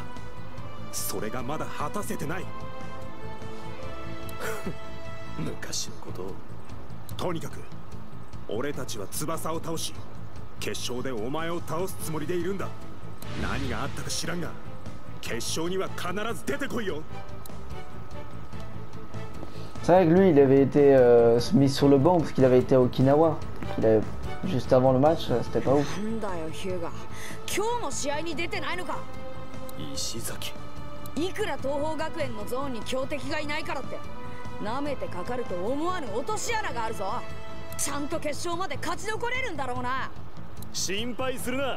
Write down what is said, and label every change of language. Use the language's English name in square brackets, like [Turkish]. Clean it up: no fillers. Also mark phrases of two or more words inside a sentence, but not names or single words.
[Japanese] それがまだ果たせてない。昔のことを。とにかく俺たちは翼を倒し決勝でお前を倒すつもりでいるんだ。何があったか知らんが決勝には必ず出てこいよ。 [French] C'est vrai que lui il avait été mis sur le banc parce qu'il avait été à Okinawa. Juste avant le match, c'était pas ouf. [Japanese] なんだよヒューガ、今日の試合に出てないのか。石崎。いくら東邦学園のゾーンに強敵がいないからって舐めてかかると思わぬ落とし穴があるぞ。ちゃんと決勝まで勝ち残れるんだろうな。心配するな。